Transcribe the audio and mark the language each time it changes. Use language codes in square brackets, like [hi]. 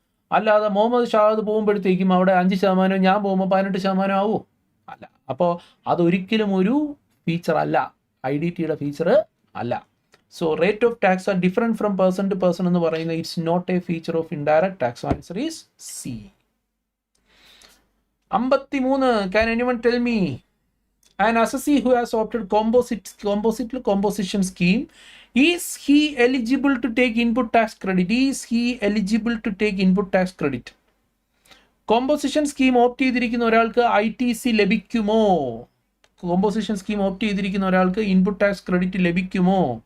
[ml] അല്ലാതെ മുഹമ്മദ് ഷാദ് പോകുമ്പോഴത്തേക്കും അവിടെ 5%, ഞാൻ പോകുമ്പോൾ 18% ആവുമോ? അല്ല. അപ്പോൾ അതൊരിക്കലും ഒരു ഫീച്ചർ അല്ല, IDTയുടെ ഫീച്ചർ അല്ല. [en] so rate of tax are different from person to person [ml] എന്ന് പറയുന്നത് [en] It's not a feature of indirect tax. Answer is C. 53. Can anyone tell me an assessee who has opted composition scheme, is he eligible to take input tax credit? Is he eligible to take input tax credit? [ml] Composition scheme opt ചെയ്തിരിക്കുന്ന ഒരാൾക്ക് ITC ലഭിക്കുമോ? Composition scheme opt ചെയ്തിരിക്കുന്ന ഒരാൾക്ക് input tax credit ലഭിക്കുമോ?